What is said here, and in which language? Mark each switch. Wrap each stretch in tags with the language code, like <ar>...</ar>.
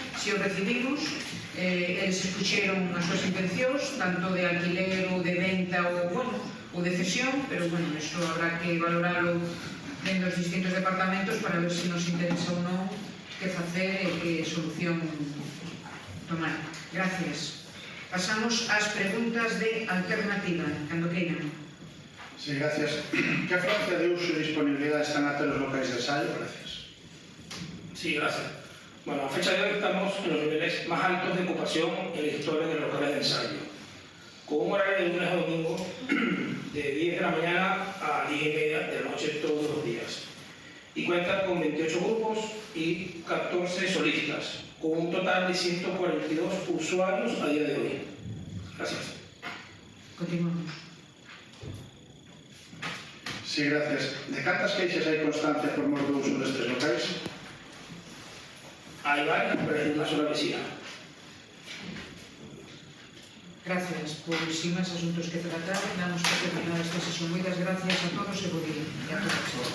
<gl>Si o recibimos, eles escucheron as súas intencións, tanto de alquiler ou de venta ou de cesión, pero, bueno, eso habrá que valoralo dentro dos distintos departamentos para ver se nos interesa ou non que facer e que solución tomar. Gracias. Pasamos ás preguntas de alternativa. Cando queiran. Sí, gracias.</gl> <es>¿Qué afluencia de uso y disponibilidad están a los locales de ensayo? Gracias. Sí, gracias. Bueno, a fecha de hoy estamos en los niveles más altos de ocupación en la historia de los locales de ensayo, con un horario de lunes a domingo de 10 de la mañana a 10 y media de la noche todos los días. Y cuenta con 28 grupos y 14 solícitas, con un total de 142 usuarios a día de hoy. Gracias. Continuamos.</es> <gl>Sí, gracias. De cantas queixas hai constancia por mor do uso destes locais?</gl> <es>Hay varias, pero es una sola vecina. Gracias.</es> <gl>Pois, sin máis asuntos que tratar, damos por terminada esta sesión. Moitas gracias a todos e bo día. E a todas.</gl>